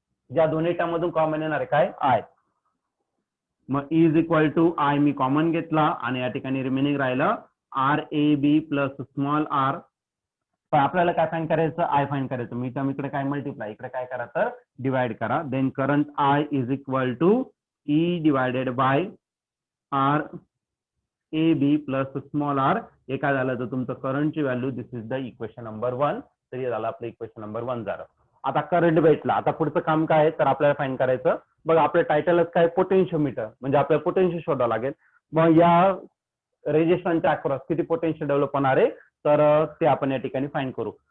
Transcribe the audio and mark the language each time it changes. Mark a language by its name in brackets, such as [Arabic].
[Marathi] ज्या दोन्ही टर्म मधून कॉमन येणार आहे काय, आय. मग is equal to I मी common घेतला, आणि या ठिकाणी रिमेनिंग राहिलं R A B plus small R. पण आपल्याला काय फाईंड करायचं, आय फाईंड करायचं. मी तर इकडे काय मल्टिप्लाय, इकडे काय करा, तर डिवाइड करा. [English] Then current I is equal to E divided by R A B plus small R. [Marathi] हे काय झालं, तर तुमचं करंटची value, [English] This is the equation number 1. [Marathi] तर हे झालं आपलं इक्वेशन नंबर 1 झालं. आता करंट भेटला, आता पुढचं काम काय आहे, तर आपल्याला फाईंड करायचं. बघा आपलं टायटलच काय, पोटेन्शियोमीटर, म्हणजे आपल्याला पोटेन्शियल शोधावं लागेल. मग या रेजिस्टन्सच्या अक्रॉस किती पोटेन्शियल डेव्हलप होणार आहे, तर ते आपण या ठिकाणी फाईंड करू.